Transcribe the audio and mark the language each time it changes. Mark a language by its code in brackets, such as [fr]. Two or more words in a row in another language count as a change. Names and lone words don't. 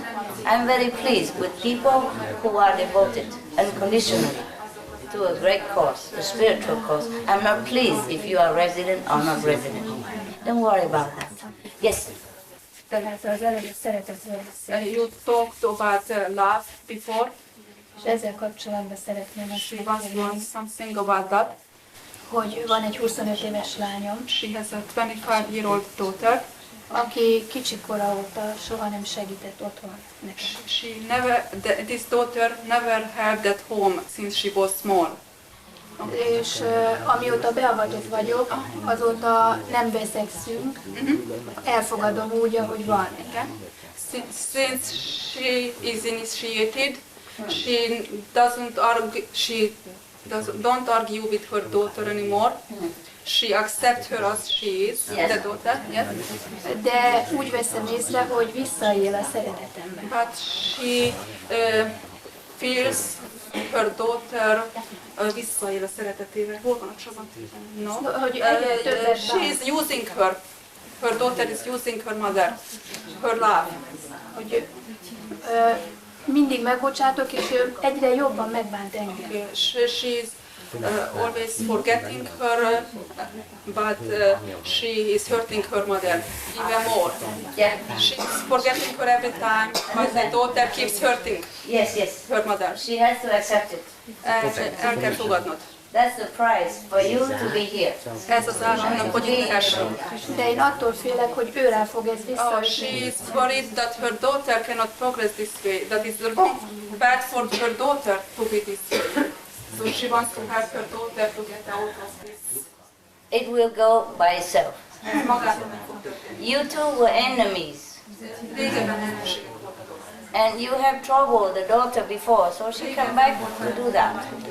[en] I'm very pleased with people who are devoted unconditionally to a great cause, a spiritual cause. I'm not pleased if you are resident or not resident. Don't worry about that. Yes. You talked about love before. [hu] És ezzel kapcsolatban szeretném [en] She was doing something about that. [hu] Hogy van egy 25 éves lányom. [en] She has a 25-year-old daughter. [hu] Aki kicsikora óta soha nem segített otthon nekem. [en] This daughter never helped at home since she was small. [hu] És amióta beavatott vagyok, azóta nem veszekszünk, elfogadom úgy, ahogy van. [en] Since she is initiated, she don't argue with her daughter anymore. She accepts her as she is, yes. The daughter, yes. [hu] De úgy veszem észre, hogy visszaél a szeretetemben. [en] But she feels her daughter [hu] visszaél a szeretetével. Hol van a Csaba? [en] No. She is using her. Her daughter is using her mother, her love. [hu] Hogy mindig megbocsátok, és ő egyre jobban megbánt engem. [en] She's always forgetting her, but she is hurting her mother even more. Yeah. She's forgetting her every time, but the daughter keeps hurting her mother. She has to accept it. [hu] El kell fogadnod. [en] That's the price for you to be here. [hu] Ez az ár annak, hogy itt lehessünk. De én attól félek, hogy őrá fog ez visszaütni. [en] She's worried that her daughter cannot progress this way. That is bad for her daughter to be this way. So she wants to help her daughter to get out of this. It will go by itself. You two were enemies. And you have troubled the daughter before, so she come back to do that.